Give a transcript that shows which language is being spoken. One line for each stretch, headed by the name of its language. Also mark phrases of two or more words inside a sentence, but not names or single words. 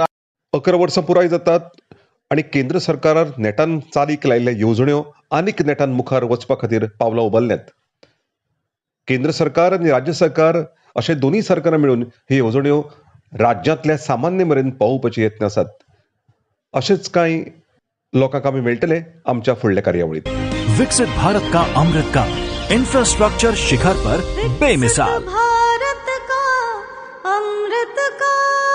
Konkani: 11 वर्सां पुराय जातात आणि केंद्र सरकारान नेटान चालीक लायिल्ल्या येवजण्यो आनीक नेटान मुखार वचपा खातीर पावलां उबारल्यांत. केंद्र सरकार आनी राज्य सरकार अशे दोनूय सरकारां मेळून ह्यो येवजण्यो राज्यांतल्या सामान्य मेरेन पावोवपाचे यत्न आसात. अशेच कांय लोकांक आमी मेळटले आमच्या फुडल्या कार्यावळींत.
Hindi: विकसित भारत का अमृत काल, इंफ्रास्ट्रक्चर शिखर पर बेमिसाल. भारत का अमृत काल.